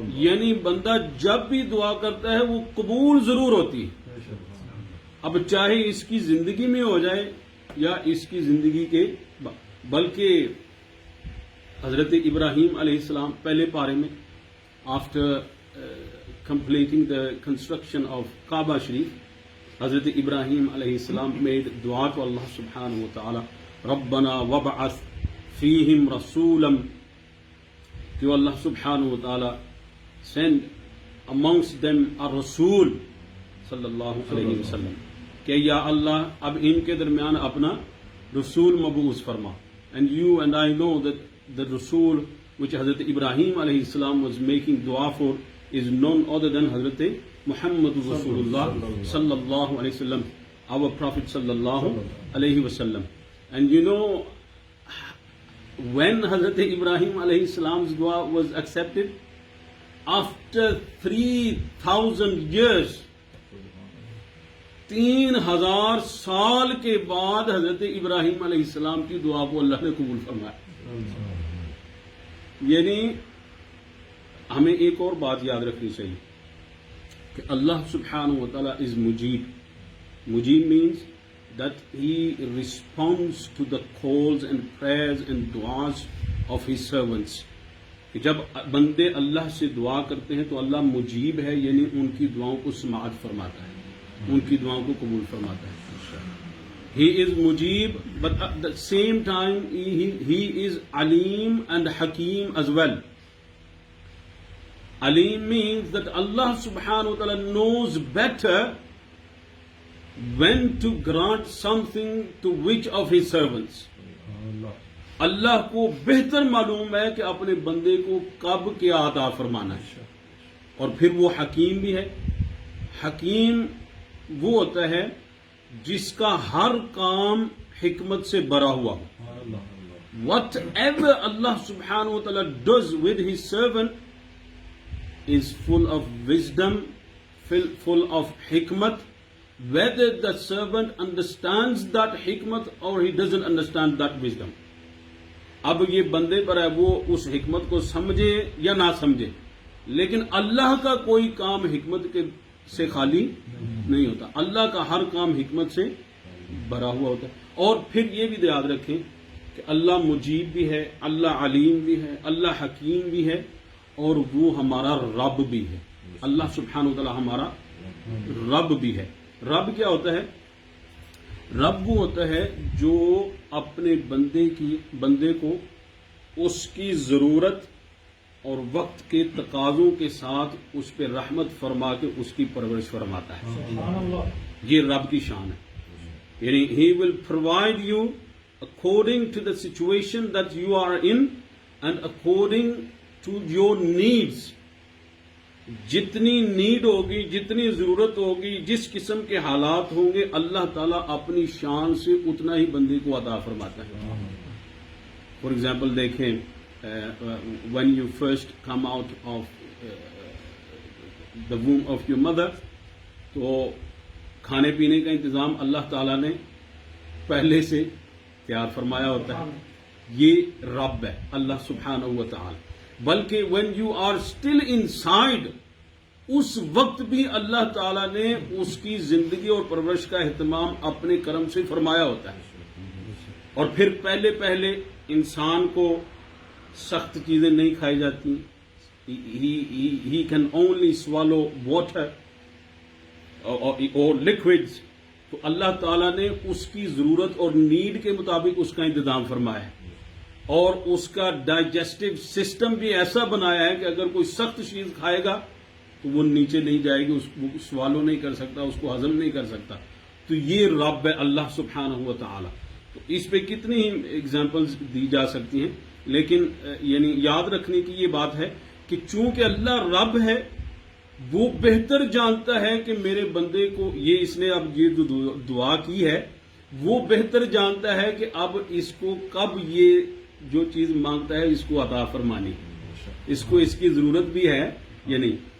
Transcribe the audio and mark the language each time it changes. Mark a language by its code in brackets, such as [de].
[ur] یعنی بندہ جب بھی دعا کرتا ہے وہ قبول ضرور ہوتی ہے، اب چاہے اس کی زندگی میں ہو جائے یا اس کی زندگی کے بلکہ حضرت ابراہیم علیہ السلام پہلے پارے میں [en] after completing the construction of Kaaba Sharif, Hazrat Ibrahim alayhi salam made dua to Allah subhanahu wa ta'ala, [ar] Rabbana wab'ath fihim rasulam, [en] to Allah subhanahu wa ta'ala send amongst them a Rasul sallallahu alayhi wa sallam, [ur] کہ یا اللہ اب ان کے درمیان اپنا رسول مبعوث فرما. [en] And you and I know that the Rasul which Hazrat Ibrahim alayhi salam was making dua for is none other than Hazrat Muhammad Rasulullah sallallahu alayhi wasallam, our Prophet sallallahu alayhi wasallam. And you know, when Hazrat Ibrahim alayhi salam's dua was accepted, after 3,000 years, [ur] 3,000 سال کے بعد حضرت ابراہیم علیہ السلام کی دعا کو اللہ نے قبول فرمایا. یعنی ہمیں ایک اور بات یاد رکھنی چاہیے کہ اللہ سبحانہ و تعالیٰ [en] is [ur] Mujeeb. [en] مجیب means that he responds to the calls and prayers and du'as of his servants. [ur] کہ جب بندے اللہ سے دعا کرتے ہیں تو اللہ مجیب ہے، یعنی ان کی دعاؤں کو سماعت فرماتا ہے، ان کی دعاؤں کو قبول فرماتا ہے. [en] He is مجیب, but at the same time he is علیم and حکیم as well. Alim means that Allah subhanahu wa ta'ala knows better when to grant something to which of his servants. [ur] اللہ کو بہتر معلوم ہے کہ اپنے بندے کو کب کیا عطا فرمانا ہے. اور پھر وہ حکیم بھی ہے. حکیم وہ ہوتا ہے جس کا ہر کام حکمت سے بھرا ہوا ہو. Whatever Allah subhanahu wa ta'ala does with his servant is full of wisdom, full of hikmat, whether the servant understands that hikmat or he doesn't understand that wisdom. اب یہ بندے پر ہے وہ اس حکمت کو سمجھے یا نہ سمجھے، لیکن اللہ کا کوئی کام حکمت کے سے خالی نہیں ہوتا. اللہ کا ہر کام حکمت سے بھرا ہوا ہوتا ہے. اور پھر یہ بھی یاد رکھیں کہ اللہ مجیب بھی ہے، اللہ علیم بھی ہے، اللہ حکیم بھی ہے، اور وہ ہمارا رب بھی ہے. اللہ سبحانہ و تعالی ہمارا رب بھی ہے. رب کیا ہوتا ہے؟ رب وہ ہوتا ہے جو اپنے بندے کو اس کی ضرورت اور وقت کے تقاضوں کے ساتھ اس پہ رحمت فرما کے اس کی پرورش فرماتا ہے. یہ رب کی شان ہے. [en] یعنی he will provide you according to the situation that you are in and according to your needs. [ur] جتنی نیڈ ہوگی، جتنی ضرورت ہوگی، جس قسم کے حالات ہوں گے، اللہ تعالیٰ اپنی شان سے اتنا ہی بندے کو عطا فرماتا ہے. [en] for example [ur] دیکھیں، [en] when you first come out of the womb of your mother، [ur] تو کھانے پینے کا انتظام اللہ تعالیٰ نے پہلے سے تیار فرمایا ہوتا ہے. یہ رب ہے اللہ سبحانہ و تعالی. بلکہ [en] when you are still inside، [ur] اس وقت بھی اللہ تعالیٰ نے اس کی زندگی اور پرورش کا اہتمام اپنے کرم سے فرمایا ہوتا ہے. اور پھر پہلے انسان کو سخت چیزیں نہیں کھائی جاتی. [en] he can only swallow water or liquids. [ur] تو اللہ تعالیٰ نے اس کی ضرورت اور نیڈ کے مطابق اس کا انتظام فرمایا ہے. اور اس کا ڈائجسٹو سسٹم بھی ایسا بنایا ہے کہ اگر کوئی سخت چیز کھائے گا تو وہ نیچے نہیں جائے گی، اس کو سوالو نہیں کر سکتا، اس کو ہضم نہیں کر سکتا. تو یہ رب ہے اللہ سبحانہ و تعالی. تو اس پہ کتنی ہی ایگزامپلز دی جا سکتی ہیں، لیکن یعنی یاد رکھنے کی یہ بات ہے کہ چونکہ اللہ رب ہے، وہ بہتر جانتا ہے کہ میرے بندے کو یہ اس نے اب یہ جو دعا کی ہے، وہ بہتر جانتا ہے کہ اب اس کو کب یہ جو چیز مانگتا ہے اس کو عطا فرمانی، اس کو اس کی ضرورت بھی ہے یا نہیں.